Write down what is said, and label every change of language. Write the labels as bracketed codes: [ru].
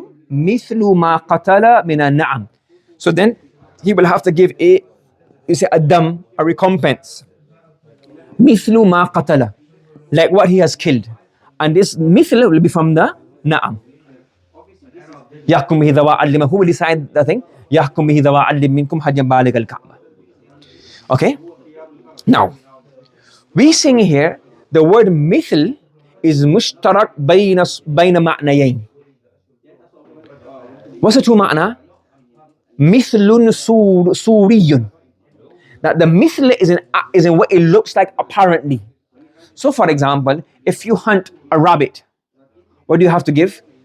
[ar] مثل ما قتل من النعم. [en] So then he will have to give a dam, a recompense. [ar] مثل ما قتل, [en] like what he has killed. And this مثل will be from the na'am. [ar] يحكم به ذوى عدل, [en] who will decide the thing? [ar] يحكم به ذوى عدل منكم حجا بالغ الكعبة. [en] Okay? Now, we sing here, the word مثل is [ar] مشترك بين معنيين. [en] What's the two معنى? [ar] مثل سوري. [en] That the مثل is in what it looks like apparently. So for example, if you hunt a rabbit, what do you have to give?